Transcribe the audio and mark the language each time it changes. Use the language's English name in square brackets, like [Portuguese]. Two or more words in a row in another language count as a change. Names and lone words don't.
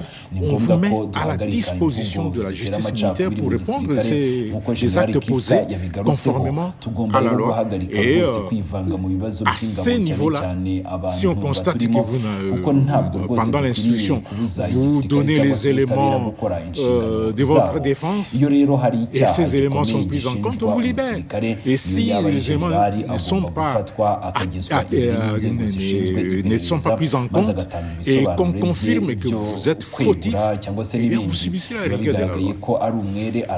[Kinyarwanda] Ni ngombwa ko duhagarika imvugo zitera amacakubiri mu gisirikare nk'uko Jenerali Kita yabigarutseho. Tugomba rero guhagarika rwose kwivanga mu bibazo by'ingabo, cyane cyane abantu baturimo, kuko ntabwo rwose dukwiriye kubuza igisirikare [French] les éléments de votre défense et ces éléments sont pris en compte, on vous libère. Et si les éléments ne sont pas pris en compte et qu'on confirme que vous êtes fautif, eh bien vous subissez la rigueur de la loi.